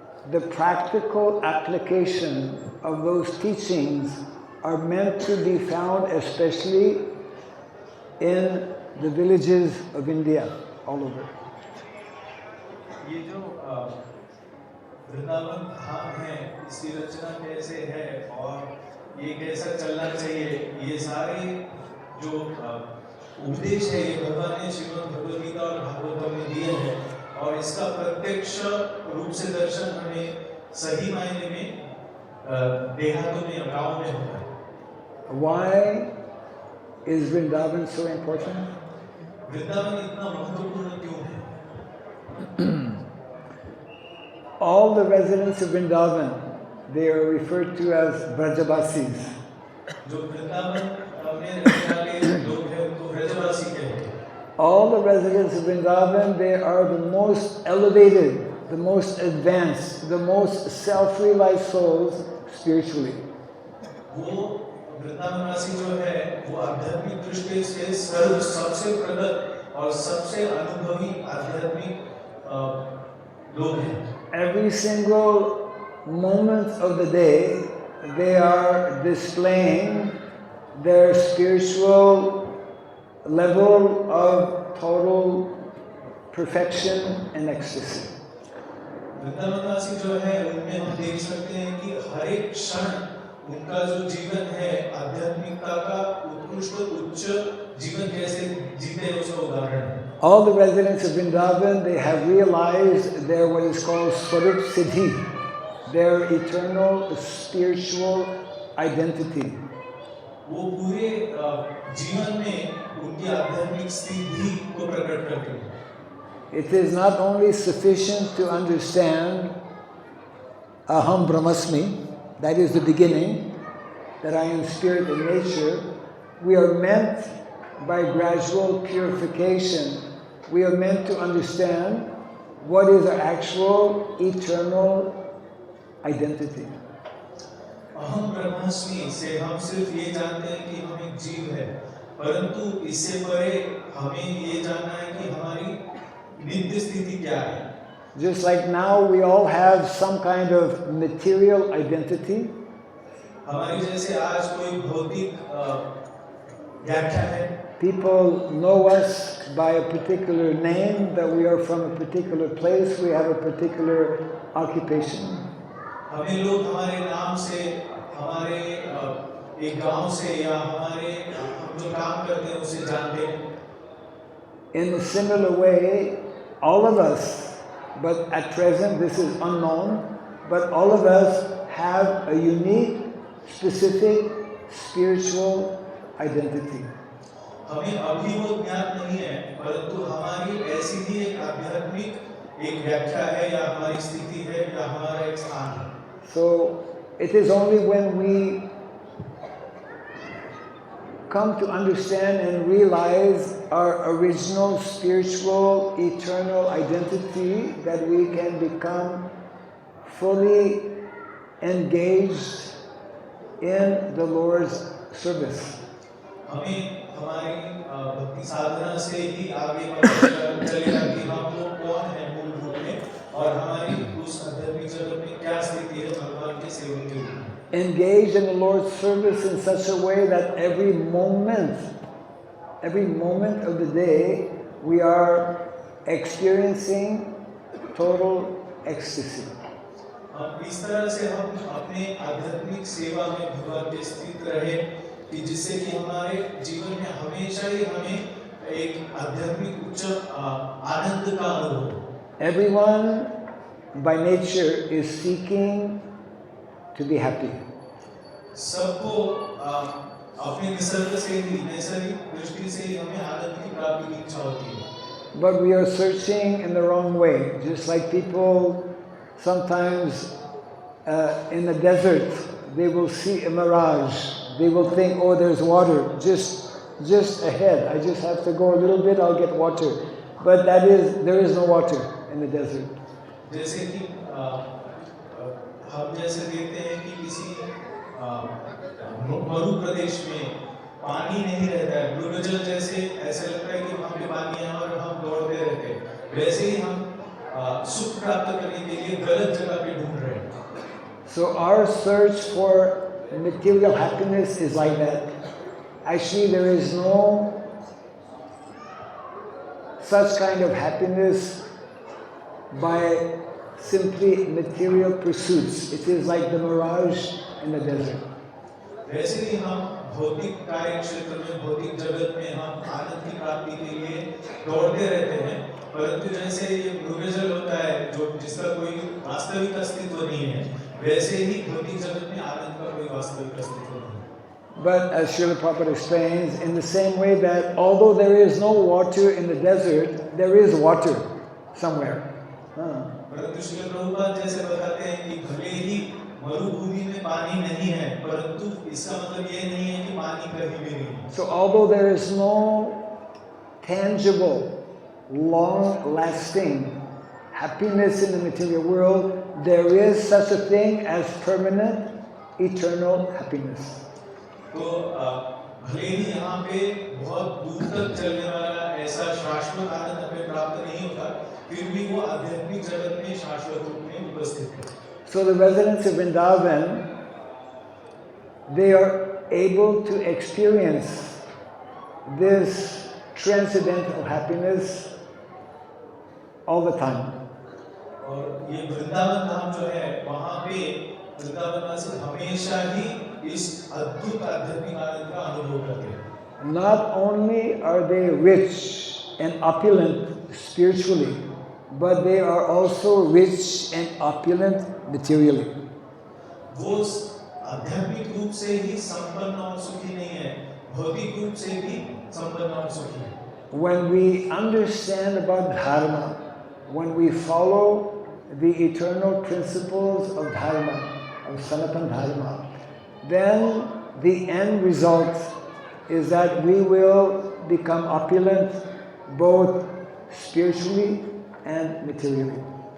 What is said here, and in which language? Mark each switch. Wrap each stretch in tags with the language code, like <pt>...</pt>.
<en>the practical application of those teachings are meant to be found especially in the villages of India, all over.</en> <hi>ये जो वृंदावन धाम है, इसकी रचना कैसे है और ये कैसा चलना चाहिए, ये सारे जो उपदेश है ये भगवान ने श्रीमद् भगवद गीता और भागवतम में दिए हैं और इसका प्रत्यक्ष रूप से दर्शन हमें सही मायने में देहातों में गांव में होता है।</hi> <en>Why is Vrindavan so important?</en> <hi>Vrindavan इतना महत्वपूर्ण क्यों है?</hi> <en>All the residents of Vrindavan, they are referred to as Brajavasis.</en> <hi>जो वृंदावन में रहने वाले लोग हैं उनको ब्रजवासी कहते हैं।</hi> <en>All the residents of Vrindavan, they are the most elevated, the most advanced, the most self-realized souls spiritually.</en> <hi>वो वृंदावनवासी जो है वो आध्यात्मिक दृष्टि से सबसे प्रगत और सबसे अनुभवी आध्यात्मिक लोग हैं।</hi> <en>Every single moment of the day, they are displaying their spiritual level of total perfection and ecstasy.</en> <hi>वृंदावनवासी जो है उनमें हम देख सकते हैं कि हर एक क्षण उनका जो जीवन है आध्यात्मिकता का उत्कृष्ट उच्च जीवन कैसे जीते हैं उसका उदाहरण है।</hi> <en>All the residents of Vrindavan, they have realized their what is called Swarup Siddhi, their eternal spiritual identity.</en> <hi>वो पूरे जीवन में उनकी आध्यात्मिक स्थिति को प्रकट करते हैं।</hi> <en>It is not only sufficient to understand Aham Brahmasmi, that is the beginning, that I am spirit and nature. We are meant by gradual purification, we are meant to understand what is our actual eternal identity.</en> <hi>अहम ब्रह्मास्मि से हम सिर्फ ये जानते हैं कि हम एक जीव है, परंतु इससे परे हमें ये जानना है कि हमारी नित्य स्थिति क्या है।</hi> <en>Just like now we all have some kind of material identity.</en> <hi>हमारी जैसे आज कोई भौतिक व्याख्या है।</hi> <en>People know us by a particular name, that we are from a particular place, we have a particular occupation.</en> <hi>हमें लोग हमारे नाम से, हमारे एक गांव से या हमारे हम जो काम करते हैं उसे जानते हैं।</hi> <en>In a similar way, all of us, but at present this is unknown, but all of us have a unique, specific spiritual identity.</en> <hi>हमें अभी वो ज्ञात नहीं है, परंतु हमारी ऐसी ही एक आध्यात्मिक एक व्याख्या है या हमारी स्थिति है या हमारा एक स्थान है।</hi> <en>So it is only when we come to understand and realize our original spiritual eternal identity that we can become fully engaged in the Lord's service.</en> <hi>हमें हमारी भक्ति साधना से ही आगे पता चलेगा कि हम लोग कौन हैं मूल रूप में और हमारी उस आध्यात्मिक जगत में क्या स्थिति है भगवान के सेवन के लिए।</hi> <en>Engaged in the Lord's service in such a way that every moment of the day, we are experiencing total ecstasy.</en> <hi>इस तरह से हम अपने आध्यात्मिक सेवा में भगवान के स्थित रहे कि जिससे कि हमारे जीवन में हमेशा ही हमें एक आध्यात्मिक उच्च आनंद का अनुभव।</hi> <en>Everyone by nature is seeking to be happy.</en> <hi>सबको अपने निसर्ग से ही, नैसर्गिक दृष्टि से ही हमें आनंद की प्राप्ति की इच्छा होती है।</hi> <en>but we are searching in the wrong way. Just like people sometimes in the desert, they will see a mirage. They will think, oh, there's water just ahead. I just have to go a little bit, I'll get water. But there is no water in the desert.</en> <hi>जैसे कि हम जैसे देखते हैं कि किसी मरु प्रदेश में पानी नहीं रहता है, भूजल जैसे ऐसे लगता है कि वहाँ पे पानी है और हम दौड़ते रहते हैं, वैसे ही हम सुख प्राप्त करने के लिए गलत जगह पे ढूंढ रहे हैं.</hi> <en>So our search for material happiness is like that. Actually, there is no such kind of happiness by simply material pursuits. It is like the mirage in the desert.</en> <hi>वैसे ही हम भौतिक कार्य क्षेत्र में, भौतिक जगत में हम आनंद की प्राप्ति के लिए दौड़ते रहते हैं, परंतु जैसे ये भूजल होता है जो जिसका कोई वास्तविक अस्तित्व नहीं है, वैसे ही भौतिक जगत में आनंद का कोई वास्तविक अस्तित्व नहीं है.</hi> <en>But as Srila Prabhupada explains, in the same way that although there is no water in the desert, there is water somewhere.</en> <hi>परंतु श्रील प्रभुपाद जैसे बताते हैं कि भले ही मरुभूमि में पानी नहीं है, परंतु इसका मतलब ये नहीं है कि पानी कहीं भी नहीं है.</hi> <en>So although there is no tangible, long-lasting happiness in the material world, there is such a thing as permanent, eternal happiness.</en> <hi>तो भले ही यहाँ पे बहुत दूर तक चलने वाला ऐसा शाश्वत आनंद हमें प्राप्त नहीं होता, फिर भी वो आध्यात्मिक जगत में शाश्वत रूप में उपस्थित है.</hi> <en>So the residents of Vrindavan, they are able to experience this transcendental happiness all the time.</en> <hi>और ये वृंदावन धाम जो है, वहाँ पे वृंदावनवासी हमेशा ही इस अद्भुत आध्यात्मिक आनंद का अनुभव करते हैं.</hi> <en>Not only are they rich and opulent spiritually, but they are also rich and opulent materially.</en> <hi>वो आध्यात्मिक रूप से ही संपन्न और सुखी नहीं है, भौतिक रूप से भी संपन्न और सुखी है.</hi> <en>When we understand about dharma, when we follow the eternal principles of dharma, of Sanatana Dharma, then the end result is that we will become opulent both spiritually and materially.</en>